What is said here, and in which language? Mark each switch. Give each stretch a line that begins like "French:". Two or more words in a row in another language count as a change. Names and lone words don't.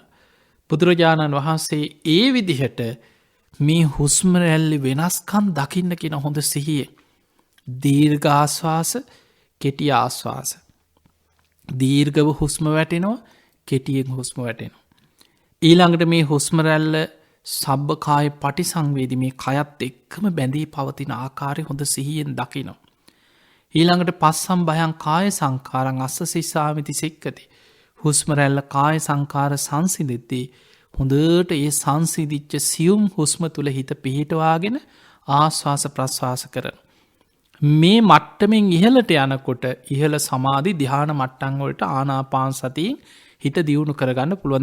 Sinhala: බුදුරජාණන් වහන්සේ ඒ විදිහට මේ හුස්ම රැල්ලි වෙනස්කම් දකින්න කෙන හොඳ සිහිය දීර්ඝ ආශ්වාස කෙටි ආශ්වාස දීර්ඝව හුස්ම වැටෙනවා කෙටියෙන් හුස්ම වැටෙනවා. ඊළඟට මේ හුස්ම රැල්ල
Pali: සබ්බකාය පටිසංවේදී
Sinhala: මේ කයත් එක්කම බැඳී පවතින ආකාරය හොඳ සිහියෙන් දකිනවා.
Pali: ඊළඟට පස්සම් භයං කාය සංකාරං අස්ස සිස්සාමිති සික්කති.
Sinhala: හුස්ම රැල්ල කාය සංකාර සංසිදෙද්දී හොඳට ඒ සංසිදිච්ච සියුම් හුස්ම තුළ හිත පිහිටවාගෙන ආශ්වාස ප්‍රශ්වාස කරන. මේ මට්ටමෙන් ඉහලට යනකොට ඉහළ සමාධි ධ්‍යාන මට්ටංවලට ආනාපාන සතියෙන් හිත දියුණු කරගන්න පුළුවන්.